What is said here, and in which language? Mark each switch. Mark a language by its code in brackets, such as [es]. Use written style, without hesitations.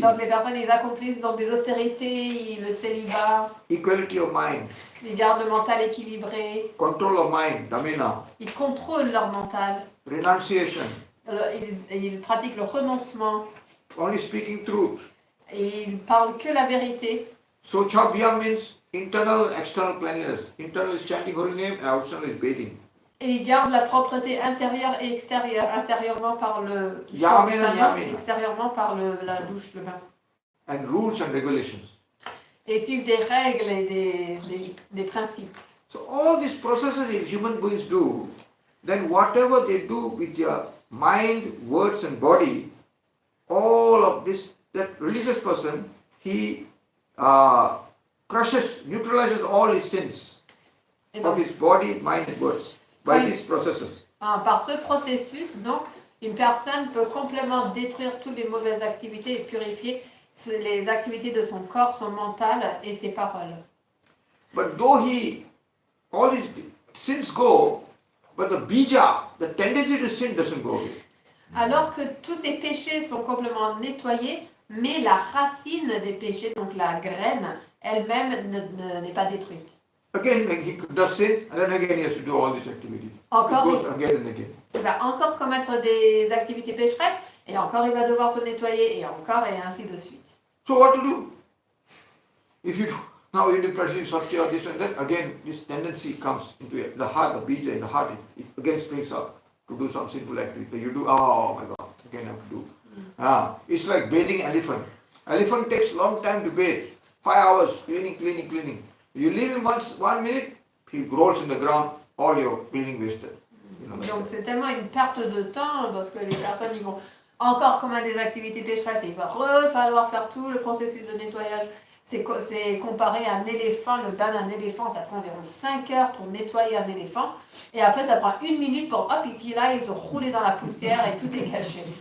[fr] Donc les personnes, ils accomplissent donc des austérités, le célibat. [en] Equality of mind. [fr] Ils gardent le mental équilibré. [en] Control of mind, damena. [fr] Ils contrôlent leur mental. [en] Renunciation. [fr] Ils pratiquent le renoncement. [en] Only speaking truth. [fr] Et ils parlent que la vérité. [en] Sochavyam means internal and external cleanliness. Internal is chanting holy name, and external is bathing. [fr] Et ils gardent la propreté intérieure et extérieure. Intérieurement par le chant du Saint-Nom, extérieurement par la douche, le bain. [en] And rules and regulations. [fr] Et suivent des règles et des principes. [en] So all these processes if human beings do, then whatever they do with their mind, words and body, all of this, that religious person, he crushes, neutralizes all his sins of his body, mind and words by these processes. [fr] Par ce processus, donc, une personne peut complètement détruire toutes les mauvaises activités et purifier les activités de son corps, son mental et ses paroles. [en] But though all his sins go, but the bija, the tendency to sin doesn't go away. [fr] Alors que tous ces péchés sont complètement nettoyés, mais la racine des péchés, donc la graine, elle-même n'est pas détruite. [en] Again, he does sin, and then again he has to do all these activities. [fr] Encore, [en] It goes again and again. [fr] Il va encore commettre des activités pécheresses, et encore il va devoir se nettoyer, et encore, et ainsi de suite. [en] So what to do? If you do, now you do practice satya or this and that, again this tendency comes into it. The heart, the bija in the heart, it again springs up to do some sinful activity. You do, oh my God, again I have to do. It's like bathing elephant. Elephant takes long time to bathe. 5 hours, cleaning. You leave him 1 minute, he rolls in the ground, all your cleaning wasted. [fr] Donc c'est tellement une perte de temps, parce que les personnes ils vont encore commettre des activités pécheresses, et il va falloir faire tout le processus de nettoyage. C'est comparé à un éléphant, le bain d'un éléphant, ça prend environ 5 heures pour nettoyer un éléphant, et après ça prend 1 minute pour hop, et puis là ils sont roulés dans la poussière et tout est caché.